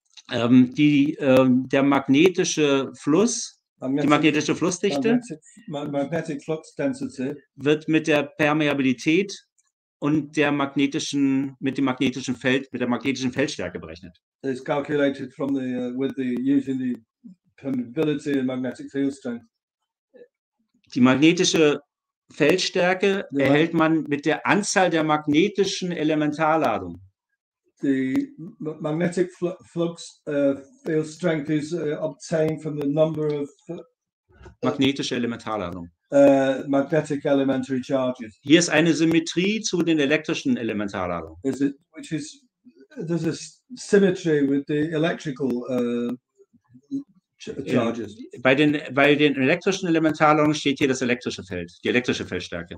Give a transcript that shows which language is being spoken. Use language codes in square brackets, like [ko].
[de] Der magnetische Fluss, die magnetische Flussdichte [en] magnetic flux density [de] wird mit der Permeabilität und mit der magnetischen Feldstärke berechnet. [en] It's calculated from using the permeability and magnetic field strength. [de] Die magnetische Feldstärke erhält man mit der Anzahl der magnetischen Elementarladung. [en] The magnetic flux field strength is obtained from the number of [de] magnetische Elementarladung. [en] Magnetic elementary charges. [de] Hier ist eine Symmetrie zu den elektrischen Elementarladungen. [en] There's a symmetry with the electrical charges. [de] Bei den elektrischen Elementarladungen steht hier das elektrische Feld, die elektrische Feldstärke.